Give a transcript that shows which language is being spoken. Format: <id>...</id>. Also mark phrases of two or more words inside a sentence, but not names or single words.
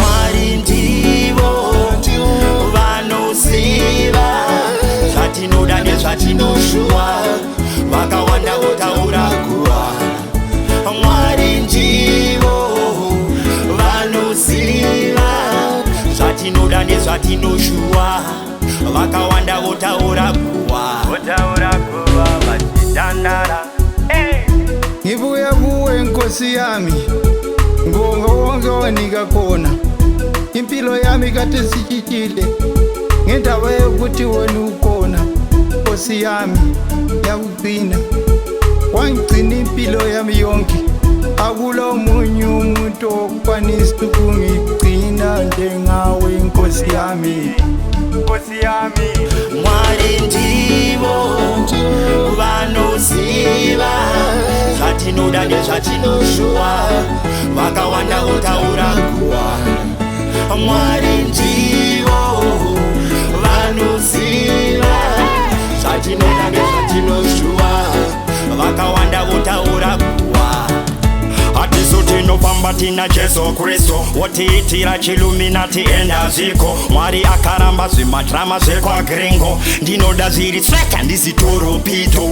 <sn>Mwari ndivo vanoziva Zvatinoda nezvatinoshuva Vakawanda votaura kuwara Mwari ndivo vanoziva Zvatinoda nezvatinoshuva Vakawanda votaura kuwara vachidandara</sn> <nd>Ngibuya kuwe nkosi yami ngonga wonke wanika khona impilo yami kade sitshitshile ngendaba yokuthi wena ukhona nkosi yami yakugcina wangigcina impilo yami yonke akula omunye umuntu okwanisa ukungigcina njengawe nkosi yami</nd> <sn>Mwari ndivo vanoziva Zvatinoda nezvatinoshuva Vakawanda votaura kuwara Mwari ndivo vanoziva Zvatinoda nezvatinoshuva Vakawanda votaura kuwara Hatisu tinofamba tina Jesu Kristu Wotiitira chiluminati enda ziko Mwari akaramba zvimadrama zvekwa gringo Ndinoda zviri straight handisi toropito</sn>